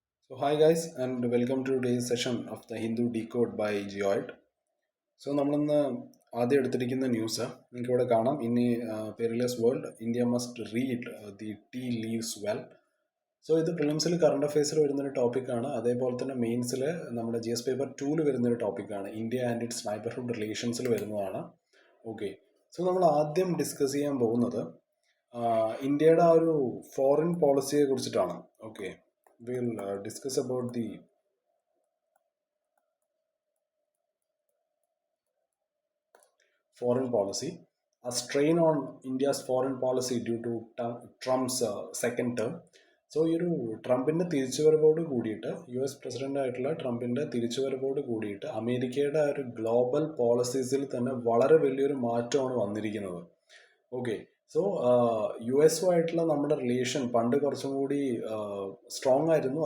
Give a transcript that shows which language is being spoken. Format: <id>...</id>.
<en>So hi guys and welcome to today's session of the Hindu Decode by Geoid.</en> <ml>So നമ്മളിന്ന് ആദ്യം എടുത്തിരിക്കുന്ന news നിങ്ങൾക്ക് ഇവിടെ കാണാം.</ml> <en>In perilous world India must read the tea leaves well.</en> <ml>So ഇത് പ്രിലിംസിൽ current അഫയേഴ്സിൽ വരുന്നൊരു ടോപ്പിക്കാണ്. അതേപോലെ തന്നെ മെയിൻസിൽ നമ്മുടെ GS പേപ്പർ 2 വരുന്നൊരു ടോപ്പിക്കാണ്. ഇന്ത്യ ആൻഡ് ഇറ്റ്സ് നൈബർഹുഡ് റിലേഷൻസിൽ വരുന്നതാണ്. ഓക്കെ, സോ നമ്മൾ ആദ്യം ഡിസ്കസ് ചെയ്യാൻ പോകുന്നത് ഇന്ത്യയുടെ ആ ഒരു ഫോറിൻ പോളിസിയെ കുറിച്ചിട്ടാണ്.</ml> <en>Okay, we'll discuss about the foreign policy, a strain on India's foreign policy due to Trump's second term.</en> <ml>So ഈ ഒരു ട്രംപിൻ്റെ തിരിച്ചുവരവോട് കൂടിയിട്ട് പ്രസിഡന്റ് ആയിട്ടുള്ള ട്രംപിൻ്റെ തിരിച്ചുവരവോട് കൂടിയിട്ട് അമേരിക്കയുടെ ആ ഒരു ഗ്ലോബൽ പോളിസീസിൽ തന്നെ വളരെ വലിയൊരു മാറ്റമാണ് വന്നിരിക്കുന്നത്. ഓക്കെ, സോ ആയിട്ടുള്ള നമ്മുടെ റിലേഷൻ പണ്ട് കുറച്ചും കൂടി സ്ട്രോങ് ആയിരുന്നു.</ml>